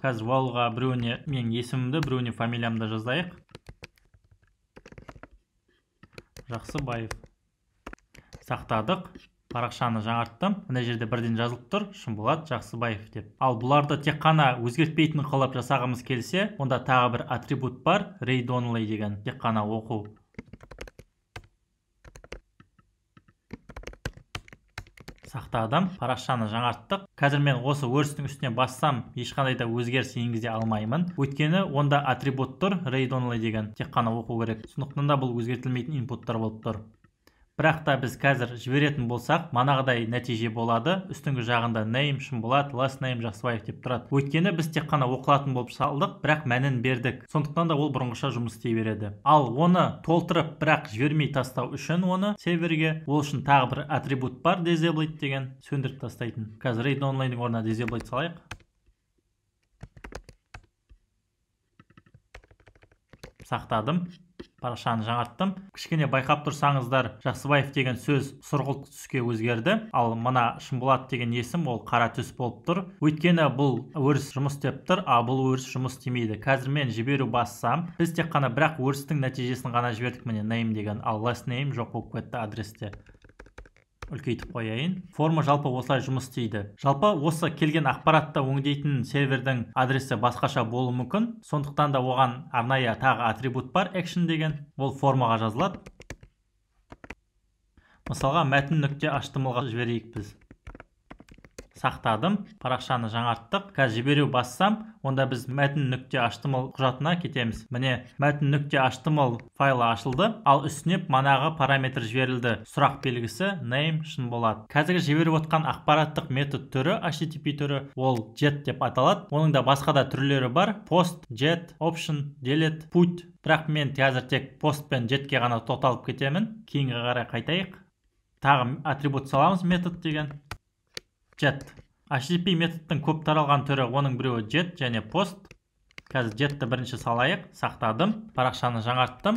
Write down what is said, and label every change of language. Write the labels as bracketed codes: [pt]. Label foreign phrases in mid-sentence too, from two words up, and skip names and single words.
[kk] Қазір whileға біреуіне менің есімімді, біреуіне фамилиямды жазайық. Жақсыбаев. Сақтадық. Парақшаны жаңарттым. Мына жерде бірден жазылып тұр, Шынболат Жақсыбаев деп. Ал бұларды тек қана өзгертпейтін қылып жасағымыз келсе, онда тағы бір атрибут бар, [en] read only [kk] деген, тек қана оқу. Сақтадым. Парақшаны жаңарттық. Қазір мен осы өрістің үстіне бассам, ешқандай да өзгеріс енгізе алмаймын. Өйткені онда атрибут тұр, [en] read only [kk] деген, тек қана оқу керек. Сондықтан да бұл өзгертілмейтін инпуттар болып тұр. Бірақ та біз қазір жіберетін болсақ, манағыдай нәтиже болады. Үстіңгі жағында name Шынболат, [en] last name [kk] Жақсыбаев деп тұрады. Өйткені біз тек қана оқылатын болып салдық, бірақ мәнін бердік. Сондықтан да ол бұрынғыша жұмыс істей береді. Ал оны толтырып, бірақ жібермей тастау үшін оны серверге, ол үшін тағы бір атрибут бар, disable деген, сөндіріп тастайтын. Қазір [en] read only- [kk] ның орнына disable салайық. Сақтадым. Парақшаны жаңарттым. Кішкене байқап тұрсаңыздар, Жақсыбаев деген сөз сұрғылт түске өзгерді. Ал мына Шынболат деген есім ол қара түс болып тұр. Өйткені бұл өріс жұмыс істеп тұр, а бұл өріс жұмыс істемейді. Қазір мен жіберу бассам, біз тек қана бірақ өрістің нәтижесін ғана жібердік, міне name деген, ал [en] last name [kk] жоқ болып кетті адресте. Үлкейтіп қояйын. Форма жалпы осылай жұмыс істейді. Жалпы осы келген ақпаратты өңдейтін сервердің адресі басқаша болуы мүмкін. Сондықтан да оған арнайы тағы атрибут бар, action деген. Ол формаға жазылады. Мысалға мәтін.html-ға жіберейік біз. Сақтадым. Парақшаны жаңарттық. Қазір жіберу бассам, онда біз мәтін.html құжатына кетеміз. Міне мәтін.html файлы ашылды, ал үстіне манағы параметр жіберілді. Сұрақ белгісі name Шынболат. Қазіргі жіберіп отқан ақпараттық метод түрі, HTTP түрі, ол get деп аталады. Оның да басқа да түрлері бар. [en] Post, get, option, delete, put. [kk] Бірақ мен қазір тек post пен jetке ғана тоқталып кетемін. Кейінгі қарай қайтайық. Тағы атрибут саламыз метод деген. Get. HTTP методтың көп таралған түрі, оның біреуі get және post. Қазір jetті бірінші салайық. Сақтадым. Парақшаны жаңарттым.